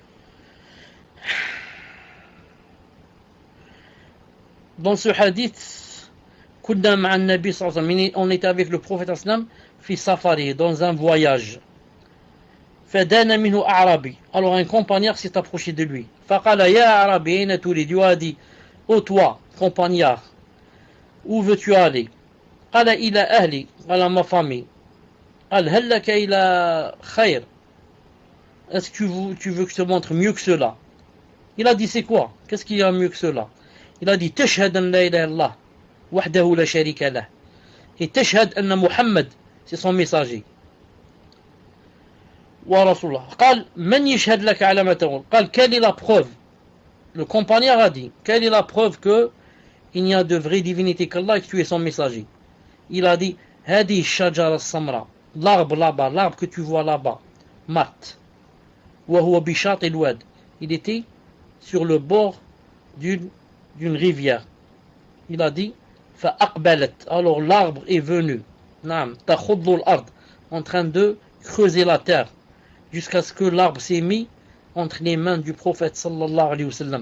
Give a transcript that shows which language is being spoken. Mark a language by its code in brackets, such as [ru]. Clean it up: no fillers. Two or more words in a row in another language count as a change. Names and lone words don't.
[fr] Dans ce hadith, on était avec le prophète [ar] في سفر, [fr] dans un voyage. Alors un compagnard s'est approché de lui. [ar] فقال يا أعرابي أين تريد, [fr] lui a dit, ô toi compagnard, où veux-tu aller? [ar] قال إلى أهلي قال [fr] ma famille. [ar] قال هل لك إلى خير, [fr] est-ce que tu veux que je te montre mieux que cela? Il a dit c'est quoi? Qu'est-ce qu'il y a mieux que cela? Il a dit [ar] تشهد أن لا إله إلا الله وحده لا شريك له, [fr] et [ar] تشهد أن محمد [fr] c'est son messager. [ar] ورسول الله قال من يشهد لك على ما تقول قال [fr] quelle est la preuve? Le compagnon a dit quelle est la preuve que il n'y a de vraie divinité qu'Allah et que tu es son messager? Il a dit [ar] هذه الشجرة السمراء, [fr] l'arbre là-bas, l'arbre que tu vois là-bas, [ar] mat وهو بشاطئ الواد, [fr] il était sur le bord d'une rivière. Il a dit فأقبلت, alors l'arbre est venu, [ar] نعم تخض الأرض, [fr] en train de creuser la terre, jusqu'à ce que l'arbre s'est mis entre les mains du prophète [ar] صلى الله عليه وسلم.